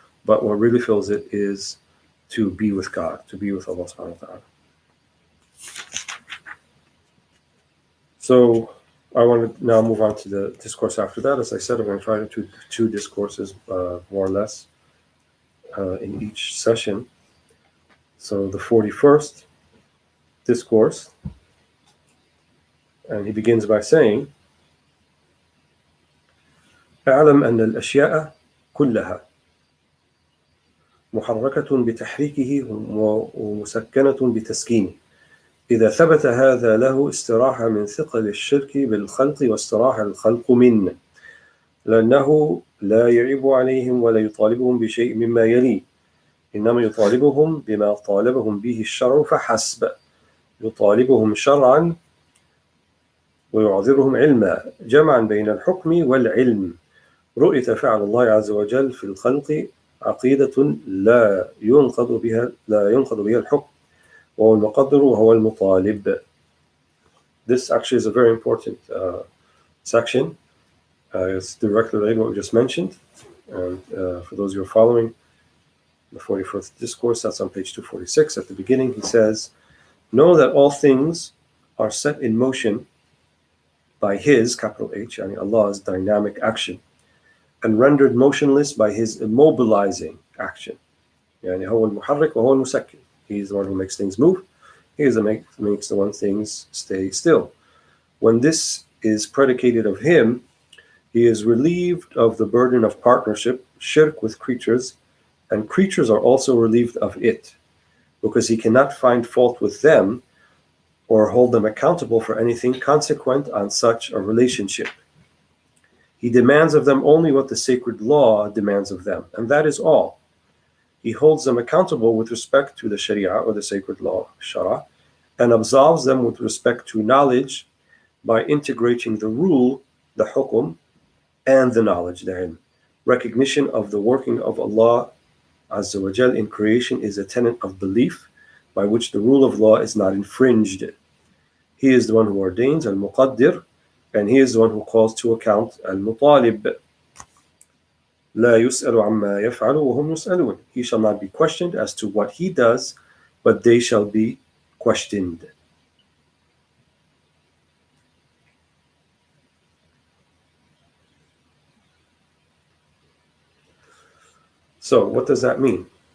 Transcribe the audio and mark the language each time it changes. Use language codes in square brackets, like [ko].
[en] But what really fills it is to be with God, to be with Allah subhanahu wa ta'ala. So I want to now move on to the discourse after that. As I said, I'm going to try to do two discourses, more or less, in each session. So the 41st discourse, and he begins by saying, [ar] اعلم أن الأشياء كلها محركة بتحريكه ومسكنة بتسكينه إذا ثبت هذا له استراحة من ثقل الشرك بالخلق واستراحة الخلق منه لأنه لا يعيب عليهم ولا يطالبهم بشيء مما يلي إنما يطالبهم بما طالبهم به الشرع فحسب يطالبهم شرعا ويعذرهم علما جمعا بين الحكم والعلم رؤية فعل الله عز وجل في الخلق عقيدة لا ينقض بها الحكم وهو المقدر وهو المطالب. [en] This actually is a very important section. It's directly related to what we just mentioned. And for those who are following the 41st discourse, that's on page 246. At the beginning, he says, know that all things are set in motion by His, capital H, yani Allah's dynamic action, and rendered motionless by His immobilizing action. [ar] Yani هو المحرك وهو المسكن. [en] He's the one who makes things move. He is the makes the one things stay still. When this is predicated of Him, He is relieved of the burden of partnership, shirk with creatures, and creatures are also relieved of it, because He cannot find fault with them or hold them accountable for anything consequent on such a relationship. He demands of them only what the sacred law demands of them, and that is all. He holds them accountable with respect to the Sharia, or the sacred law, Shara, and absolves them with respect to knowledge by integrating the rule, the hukum, and the knowledge therein. Recognition of the working of Allah Azza wa Jal in creation is a tenet of belief by which the rule of law is not infringed. He is the one who ordains, al-Muqaddir, and he is the one who calls to account, al-Mutalib. [ar] لا يسأل عما يفعل وهم يسألون. [en] He shall not be questioned as to what he does, but they shall be questioned. So what does that mean?